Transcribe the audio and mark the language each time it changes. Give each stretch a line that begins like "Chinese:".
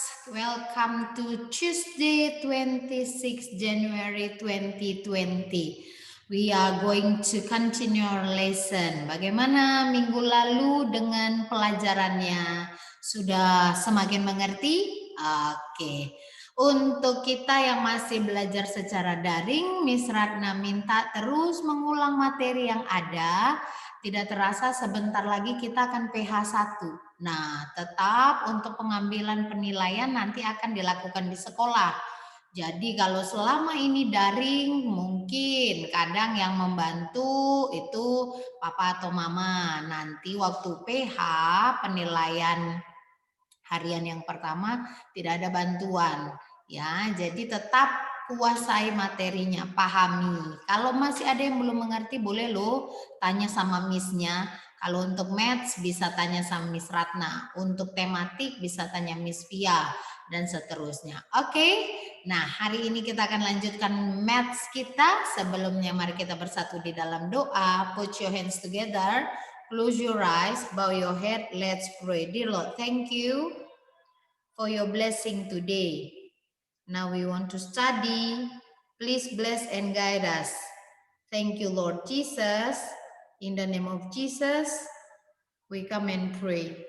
English: Welcome to Tuesday, 26 January 2020. We are going to continue our lesson.
Indonesian: Bagaimana minggu lalu dengan pelajarannya? Sudah semakin mengerti? Oke. Untuk kita yang masih belajar secara daring, Miss Ratna minta terus mengulang materi yang ada. Tidak terasa sebentar lagi kita akan PH 1. Nah, tetap untuk pengambilan penilaian nanti akan dilakukan di sekolah. Jadi kalau selama ini daring, mungkin kadang yang membantu itu papa atau mama. Nanti waktu PH, penilaian harian yang pertama tidak ada bantuan. Ya, jadi tetap kuasai materinya, pahami. Kalau masih ada yang belum mengerti, boleh loh tanya sama Miss-nya. Kalau untuk maths bisa tanya sama Miss Ratna, untuk tematik bisa tanya Miss Pia, dan seterusnya. Oke, nah hari ini kita akan lanjutkan maths kita. Sebelumnya mari kita bersatu di dalam doa.
English: Put your hands together, close your eyes, bow your head, let's pray. Dear Lord, thank you for your blessing today. Now we want to study. Please bless and guide us. Thank you, Lord Jesus. In the name of Jesus, we come and pray.